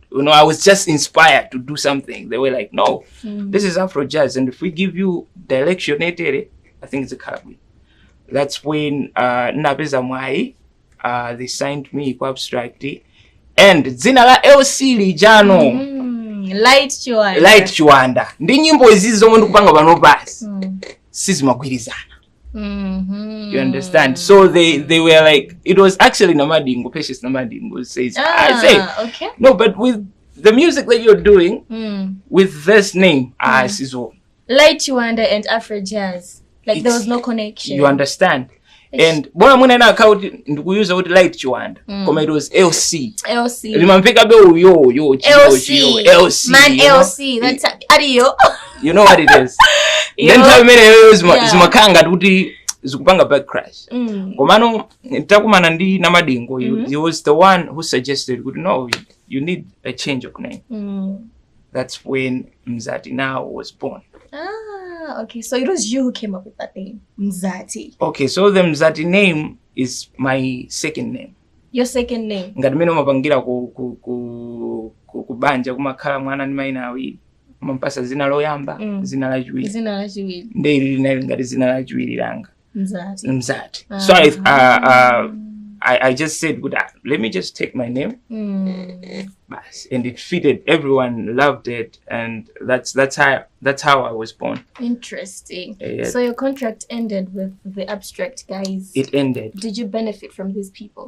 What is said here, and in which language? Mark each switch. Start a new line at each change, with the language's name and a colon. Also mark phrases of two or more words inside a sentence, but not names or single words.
English: I was just inspired to do something. They were like, no, this is Afro jazz. And if we give you direction, I think it's a Caribbean. That's when Nabeza Mwai, they signed me to Abstract. And Zinala LC Lijano. Light Chiwanda.
Nyanja: Ndi nyimbo izizi zomwe ndikupanga pano basi. Sizimagwirizana.
English: You understand? So they were like, it was actually Namadingo, Precious Namadingo says, I say, okay. No, but with the music that you're doing, with this name, Sizo. Light Chiwanda and Afro Jazz. Like there was no connection. You understand? And
Nyanja: bona muna na account ndikuyuza kuti Light Chiwanda. Koma
English: it was
Nyanja: LC. Limamveka be LC.
English: Man LC. That's adiyo. You know what it is. Then time
Nyanja: zimakanga kuti zikupanga
English: back crash.
Nyanja: Komano takumana ndi Namadingo,
English: he was the one who suggested no, you need a change of name. That's when Mzati now was born. Okay, so it was you who came up with that name, Mzati. Okay, so the Mzati name is my second name. Your second name?
Nyanja: Ngati mino mapangira kubanja kumakhala mwana ndi maina awiri. Mampasa zina loyamba, zina la chiwiri. Ndeli linali ngati zina la chiwiri langa. Mzati.
English: So I just said, let me just take my name. And it fitted. Everyone loved it. And that's how I was born. Interesting. So your contract ended with the Abstract guys. It ended. Did you benefit from these people?